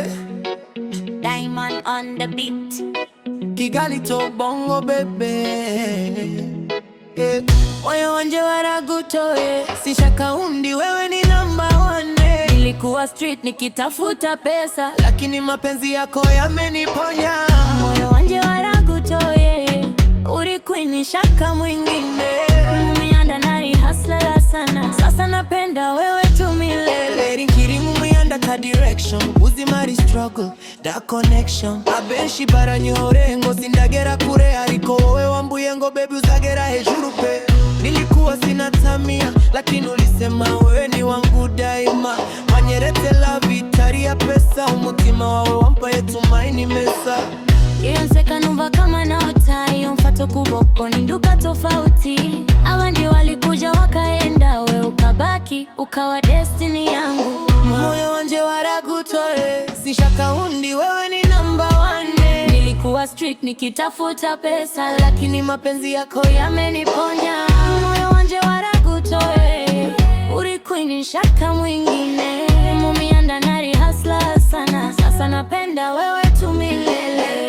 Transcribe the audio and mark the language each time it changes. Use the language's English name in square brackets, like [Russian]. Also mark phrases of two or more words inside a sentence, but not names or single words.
[English] Diamond on the beat. Kigalito bongo baby. [Swahili] Moyo wanje waragutoe, sishakaundi wewe ni [English] number one. [Swahili] Nilikuwa street nikitafuta pesa, lakini mapenzi yako yameniponya. moyo wanje waragutoye, ulikuwa shaka mwingine. [Kinyarwanda] Mumianda nari [Swahili] hustler sana, sasa napenda wewe tu milele. [Kinyarwanda] Rinkiri mumianda ka direction, ubuzima struggle da connection. Abenshi baranyihore ngo sindagera kure, ariko wowe wambuye ngo baby uzagera hejuru pe. [Swahili] Nilikuwa sina tamia, lakini ulisema wewe ni wangu daima. [Kinyarwanda] Wanyerete love itari ya pesa, umutima wawe wampaye [Swahili] tumaini mesa. [Kinyarwanda] Iyo nseka numva [Swahili] kama naota, [Kinyarwanda] iyo mfato kuboko ni nduka tofauti. [Swahili] Awandi walikuja wakaenda, [Kinyarwanda] we ukabaki ukawa [Swahili] destiny yangu. Moyo wanje waragutoye, sishaka undi wewe ni [English] number one. [Swahili] Nilikuwa street nikitafuta pesa, lakini mapenzi yako yameniponya. Moyo wanje waragutoye, ulikuwa shaka mwingine. [Kinyarwanda] Mumianda nari [Swahili] hustler sana, sasa napenda wewe tu milele.